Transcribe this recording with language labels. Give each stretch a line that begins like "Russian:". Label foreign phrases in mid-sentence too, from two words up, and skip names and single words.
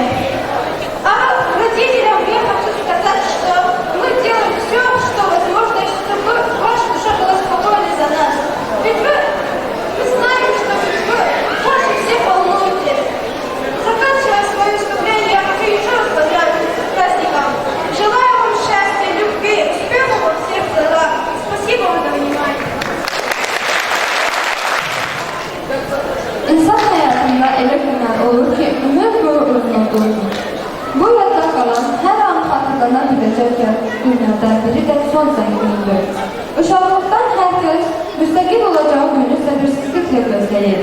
Russian: А родителям я хочу сказать, что мы делаем все, что возможно, чтобы ваша душа была спокойна за нас. Ведь вы знаете, что вы больше всех волнуете. Заканчивая свое выступление, я хочу еще раз поздравить с праздником. Желаю вам счастья, любви, успехов во всех делах. Спасибо вам за внимание.
Azerbaijani: İnsan hayatında elə günlər olur ki, ömür boyu unutulmur. Bu yadda qalan, hər an xatırlana biləcək günlərdən biri də son zənginindir. Uşaqlıqdan hər kəs müstəqil olacağı günü səbirsizliklə gözləyir.